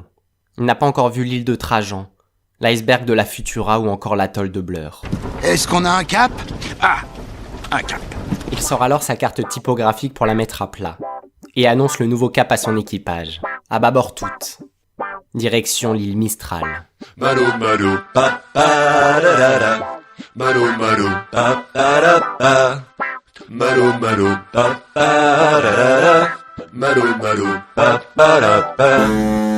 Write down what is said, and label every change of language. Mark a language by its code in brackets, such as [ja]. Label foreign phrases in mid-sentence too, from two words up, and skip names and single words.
[fr] Il n'a pas encore vu l'île de Trajan, l'iceberg de la Futura ou encore l'atoll de Blur. Est-ce qu'on a un cap? Ah, un cap. Il sort alors sa carte typographique pour la mettre à plat et annonce le nouveau cap à son équipage. À bâbord toutes. Direction l'île Mistral. Malo Malo, pa pa da da da. Malo Malo, pa pa da pa. Malo Malo, pa pa da da da. Malo Malo, pa pa da pa.